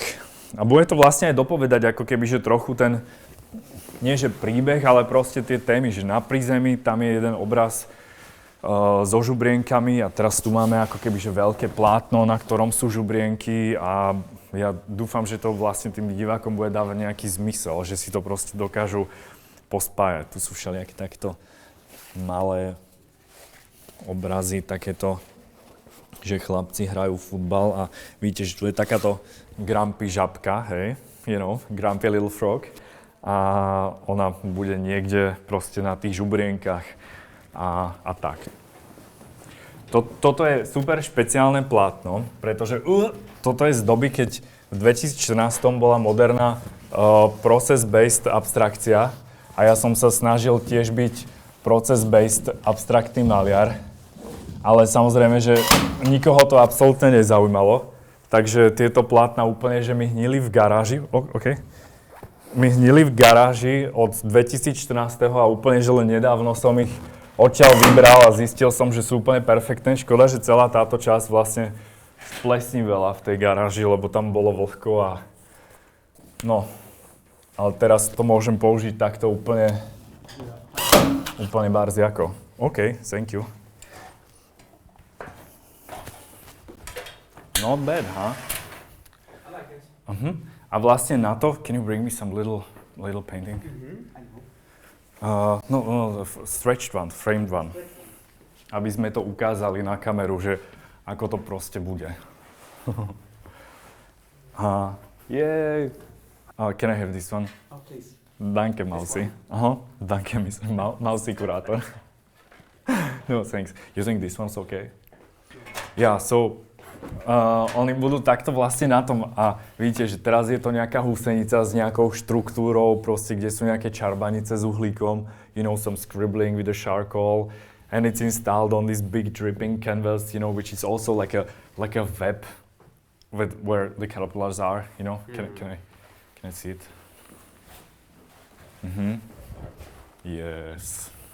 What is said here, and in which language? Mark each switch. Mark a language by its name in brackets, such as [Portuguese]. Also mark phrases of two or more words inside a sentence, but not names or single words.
[Slovak] A bude to vlastne aj dopovedať ako keby, že trochu ten, nie že príbeh, ale proste tie témy, že na prízemí tam je jeden obraz so žubrienkami a teraz tu máme ako keby, že veľké plátno, na ktorom sú žubrienky a ja dúfam, že to vlastne tým divákom bude dávať nejaký zmysel, že si to proste dokážu pospájať. Tu sú všelijaké takéto malé obrazy, takéto, že chlapci hrajú futbal a vidíte, že tu je takáto grumpy žabka, hej, [English] grumpy little frog [Slovak] a ona bude niekde proste na tých žubrienkach a tak. Toto je super špeciálne plátno, pretože toto je z doby, keď v 2014 bola moderná process-based abstrakcia a ja som sa snažil tiež byť process-based abstraktný maliar, ale samozrejme, že nikoho to absolútne nezaujímalo, takže tieto plátna úplne, že mi hnili v garáži, mi hnili v garáži od 2014 a úplne, že len nedávno som ich odtiaľ vybral a zistil som, že sú úplne perfektné. Škoda, že celá táto časť vlastne splesnivela v tej garáži, lebo tam bolo vlhko a no, ale teraz to môžem použiť takto úplne barziako. [English] OK, thank you. Not bad, huh? I like it. [Slovak] A vlastne na to, [English] can you bring me some little painting? I know. No, stretched one, framed one. [Slovak] Aby sme to ukázali na kameru, že ako to proste bude. [English] Yay! Can I have this one? Oh, please. [German] Danke, Mausi. Danke, Mausi kurátor. [English] No, thanks. You think this one's okay? [Slovak] Yeah, so oni budú takto vlastne na tom a vidíte, že teraz je to nejaká húsenica s nejakou štruktúrou, proste, kde sú nejaké čarbanice s uhlíkom, [English] some scribbling with the charcoal, and it's installed on this big dripping canvas, which is also like a web with where the caterpillars are, Can I see it? Yes.